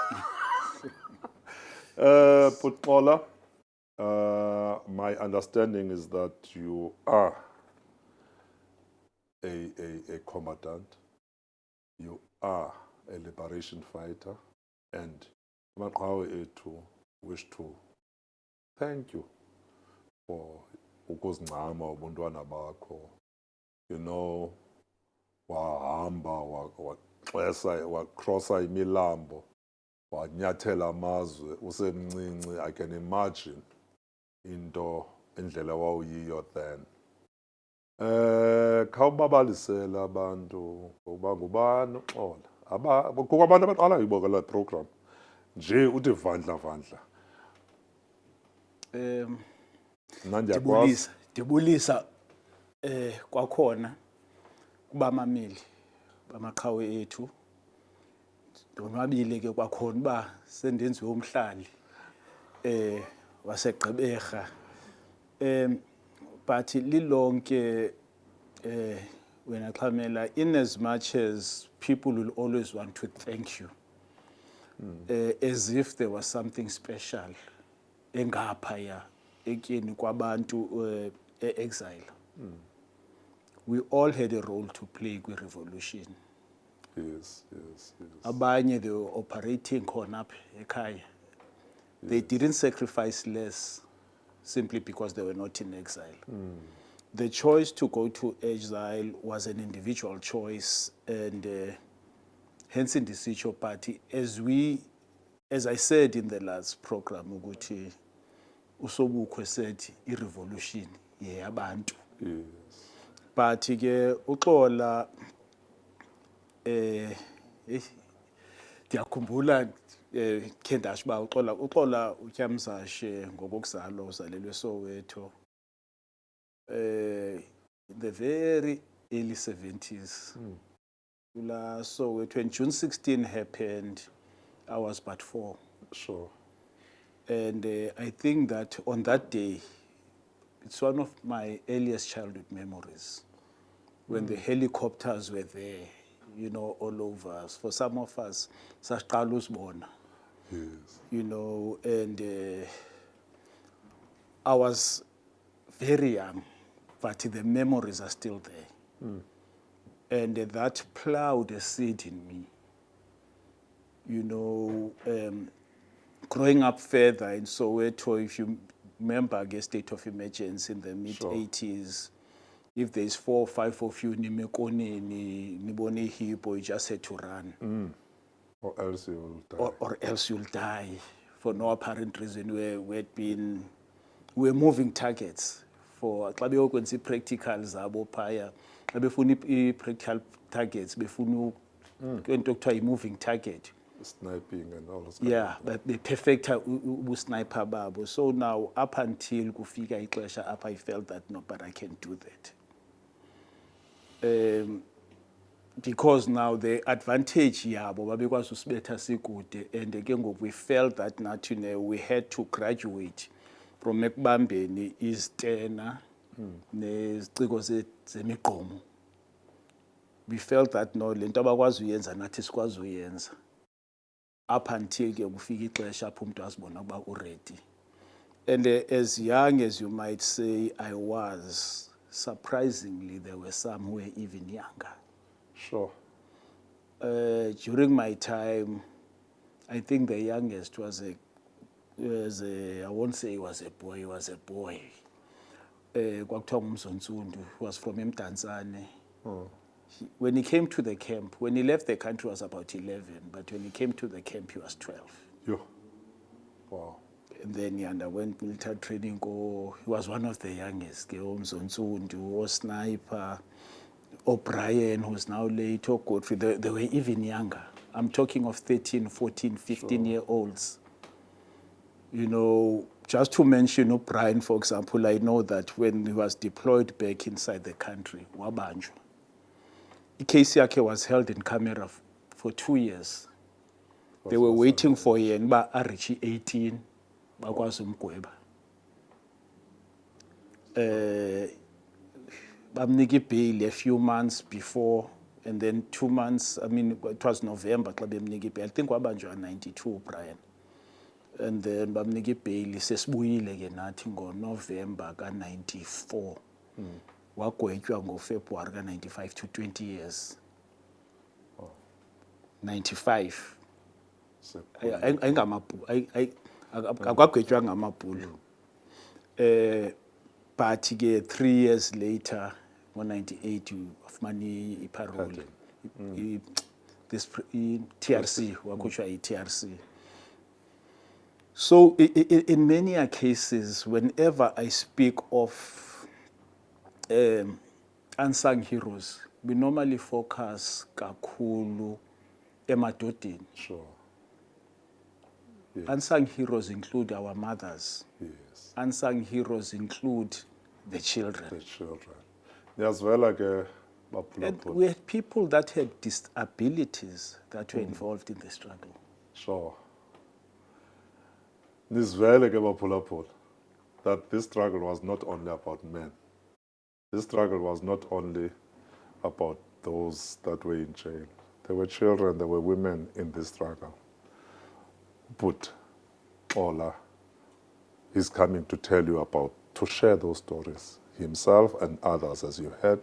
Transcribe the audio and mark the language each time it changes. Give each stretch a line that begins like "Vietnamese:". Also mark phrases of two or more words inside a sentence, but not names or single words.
English: Putmola, my understanding is that you are a combatant. You are a liberation fighter, and Amaqhawe Ethu wish to thank you for
Xhosa: ukuzincama ubuntwana bakho.
English: You know,
Xhosa: wahamba wacrossa imilambo, wanyathela amazwe usemncinci.
English: I can imagine into
Xhosa: indlela wawuyiyo
English: then.
Xhosa: Khawubabalisela abantu ukuba ngubani uXola. Kukho abantu abaqala uyiboka la program nje uthi vandla. Ndibulisa kwakhona kubamameli bamaqhawe ethu. Ndonwabile ke kwakhona uba sendenziwe umhlali waseGqeberha. But lilonke wena Xhamela,
English: in as much as people will always want to thank you, as if there was something special
Xhosa: engaphaya etyeni kwabantu
English: exile. We all had a role to play with revolution. Yes. Abanye, they were operating
Xhosa: khona apha ekhaya.
English: They didn't sacrifice less simply because they were not in exile. The choice to go to exile was an individual choice, and hence in the Sitcho Party, as I said in the last program,
Xhosa: ukuthi uSobukwe said i-revolution yeyabantu.
English: Yes.
Xhosa: But ke uXola ndiyakhumbula khe ndasho uba uxola uTyamzashe ngokokuzalwa uzalelwe eSoweto
English: in the very early 70s. So when June 16 happened, I was but 4. Sure. And I think that on that day, it's one of my earliest childhood memories when the helicopters were there, you know, all over us. For some of us,
Xhosa: sasiqala uzibona,
English: Yes. you know, and I was very young, but the memories are still there. And that plowed a seed in me. You know, growing up further in Soweto, if you remember, I guess, state of emergency in the mid-80s, if there's 4 or 5 of you, nibone hippo, you just had to run. Or else you will die. Or else you'll die. For no apparent reason, we're moving targets.
Xhosa: For xa beyokwenza ii-practicals zabo phaya, xa befuna ii-practical targets, befuna into ekuthiwa yi-
English: moving target. Sniping and all this. Yeah, but they
Xhosa: perfecta ubusniper babo.
English: So now, up until
Xhosa: kufika ixesha
English: up, I felt that no, but I can do that. Because now the advantage
Xhosa: yabo babekwazi usibetha sikude,
English: and again we felt that nathi we had to graduate from
Xhosa: ekubambeni izitena neziciko zemigqomo.
English: We felt that no,
Xhosa: lento abakwazi uyenza nathi sikwazi uyenza.
English: Up until
Xhosa: ke kufika ixesha apho umuntu azibona ukuba uready.
English: And as young as you might say I was, surprisingly there were some who were even younger. Sure. During my time, I think the youngest was I won't say he was a boy, he was a boy.
Xhosa: Kwakuthiwa nguMzontsundu,
English: he was from eMdantsane. When he came to the camp, when he left the country, he was about 11, but when he came to the camp, he was 12. Yo. Wow. And then he underwent military training. He was one of the youngest. Umzontsundu, Sniper, O'Brien, who's now late, or Godfrey. They were even younger. I'm talking of 13, 14, 15-year-olds. You know, just to mention O'Brien, for example, I know that when he was deployed back inside the country, wabanjwa. Case yakhe was held in camera for 2 years. They were waiting for him, but I reached 18,
Xhosa: bakwazi umgweba.
English: Bamnika bail a few months before, and then 2 months, I mean, it was November,
Xhosa: xa bemnika bail.
English: I think wabanjwa 92, Brian.
Xhosa: And then bamnika bail, sesibuyile ke nathi ngo-November ka-94. Wagwetywa ngoFebruary ka-95
English: to 20 years.
Xhosa: 95. Akagwetywa ngamabhulu. But ke
English: 3 years later,
Xhosa: ngo-98, wafumana iparole.
English: This TRC,
Xhosa: wakhutshwa yi-TRC.
English: So in many cases, whenever I speak of unsung heroes, we normally focus
Xhosa: kakhulu emadodeni.
English: Sure. Yes. Unsung heroes include our mothers. Yes. Unsung heroes include the children. The children. As well, like And we had people that had disabilities that were involved in the struggle. Sure.
Xhosa: Nizwele ke baphulaphula
English: that this struggle was not only about men. This struggle was not only about those that were in jail. There were children, there were women in this struggle. But Ola is coming to tell you about, to share those stories, himself and others as you heard.